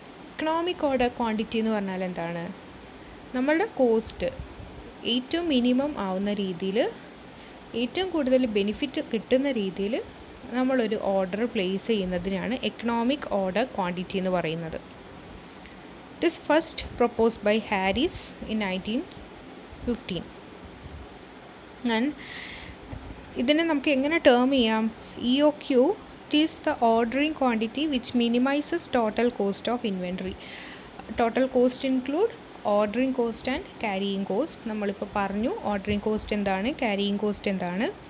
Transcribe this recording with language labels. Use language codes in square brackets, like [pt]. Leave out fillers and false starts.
[ml] Economic order quantity എന്ന് പറഞ്ഞാൽ എന്താണ്, നമ്മളുടെ കോസ്റ്റ് ഏറ്റവും മിനിമം ആവുന്ന രീതിയിൽ, ഏറ്റവും കൂടുതൽ ബെനിഫിറ്റ് കിട്ടുന്ന രീതിയിൽ നമ്മളൊരു ഓർഡർ പ്ലേസ് ചെയ്യുന്നതിനാണ് എക്കണോമിക് ഓർഡർ ക്വാണ്ടിറ്റി എന്ന് പറയുന്നത്. [en] It is first proposed by Harris in 1915. [ml] And ഇതിനെ നമുക്ക് എങ്ങനെ ടേം ചെയ്യാം? [en] EOQ, it is the ordering quantity which minimizes total cost of inventory. Total cost include ordering cost and carrying cost. [ml] നമ്മളിപ്പോൾ പറഞ്ഞു ordering cost എന്താണ്, carrying cost എന്താണ്.